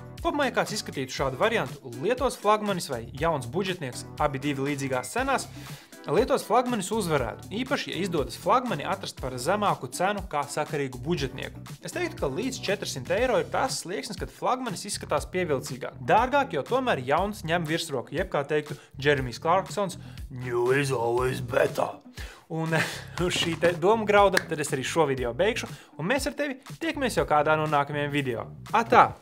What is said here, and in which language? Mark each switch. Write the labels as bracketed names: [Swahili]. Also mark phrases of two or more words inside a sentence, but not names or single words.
[Latvian] Kopumā, ja kāds izskatītu šādu variantu, lietos flagmanis vai jauns budžetnieks, abi divi līdzīgās cenās, lietos flagmanis uzvarētu, īpaši, ja izdodas flagmani atrast par zemāku cenu kā sakarīgu budžetnieku. Es teiktu, ka līdz 400 eiro ir tas slieksnis, kad flagmanis izskatās pievilcīgāk. Dārgāk, jo tomēr jauns ņem virsroku, jeb kā teiktu Jeremijs Clarksons, [English] new is always better. [Latvian] Un uz šī doma grauda, tad es arī šo video beigšu, un mēs ar tevi tiekamies jau kādā no nākamajiem video. Atā!